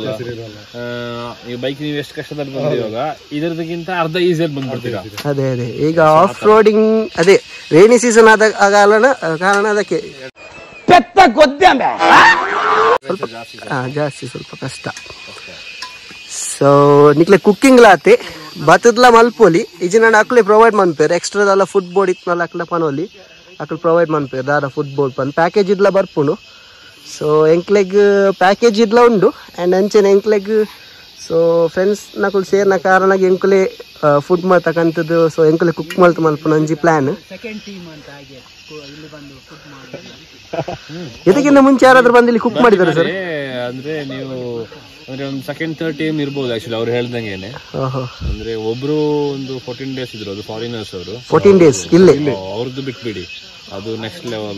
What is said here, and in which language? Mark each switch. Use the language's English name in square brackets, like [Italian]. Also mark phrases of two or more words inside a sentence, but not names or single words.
[Kannada] ಈ ಬೈಕ್ ನೀವು ಎಷ್ಟು ಕಷ್ಟದಲ್ಲಿ ಬಂದಿವಾಗ ಇದರದಕ್ಕಿಂತ ಅರ್ಧ ಈಸಿಯಾಗಿ ಬಂದ್ಬಿಡ್ತೀರಾ. ಅದೇ ಅದೇ ಈಗ [English] off roading [Kannada] ಅದೇ [English] rainy season [Kannada] ಆದ ಕಾರಣ ಅದಕ್ಕೆ ಜಾಸ್ತಿ ಸ್ವಲ್ಪ ಕಷ್ಟ. [Tulu] ಸೊ ನಿಕ್ಲೆ ಕುಕ್ಕಿಂಗ್ ಲಾತೆ ಬತ್ತದ್ಲ ಮಲ್ಪೋಲಿ ಇಜಿನ ಅಕ್ಲೆ ಪ್ರೊವೈಡ್ ಮನ್ಪೇರು. ಎಕ್ಸ್ಟ್ರಾದಲ್ಲ [English] food board [Tulu] ಇತ್ತನಲ್ಲ ಅಕ್ಲ ಪನೋಲಿ ಅಕ್ಲು ಪ್ರೊವೈಡ್ ಮನ್ಪೇರು. ದಾರ [English] food board [Tulu] ಪನ್ ಪ್ಯಾಕೇಜ್ ಇದ್ಲ ಬರ್ಪುನು. ಸೊ ಎಂಕ್ಲೆಗ್ ಪ್ಯಾಕೇಜ್ ಇದ್ಲ ಉಂಡು ಆ್ಯಂಡ್ ಅಂಚೆನ ಎಂಕ್ಲೆಗ್ ಸೊ ಫ್ರೆಂಡ್ಸ್ ನಕುಲು ಸೇರ್ನ ಕಾರಣಗೆ ಎಂಕುಲೆ ಫುಡ್ ಮಾಡ್ತಕ್ಕಂಥದ್ದು. ಸೊ ಎಂಕುಲೆ ಕುಕ್ ಮಲ್ತು ಮಲ್ಪುನ ಒಂಜಿ ಪ್ಲಾನ್. [Kannada] ಇದಕ್ಕಿಂತ ಮುಂಚೆ ಯಾರಾದ್ರೂ ಬಂದು ಇಲ್ಲಿ ಕುಕ್ ಮಾಡಿದ್ದಾರೆ ಸರ್? ಅಂದ್ರೆ ನೀವು ಅಂದ್ರೆ ಒಂದು [English] second third team [Kannada] ಇರ್ಬೋದು ಆಕ್ಚುಲಿ ಅವ್ರು ಹೇಳ್ದಂಗೆನೆ. ಅಂದ್ರೆ ಒಬ್ರು ಒಂದು 14 days ಇದ್ರು, ಅದು ಫಾರಿನರ್ಸ್ ಅವರು. 14 days ಇಲ್ಲಿ ಅವ್ರದ್ದು ಬಿಟ್ಬಿಡಿ, ಅದು [English] next level.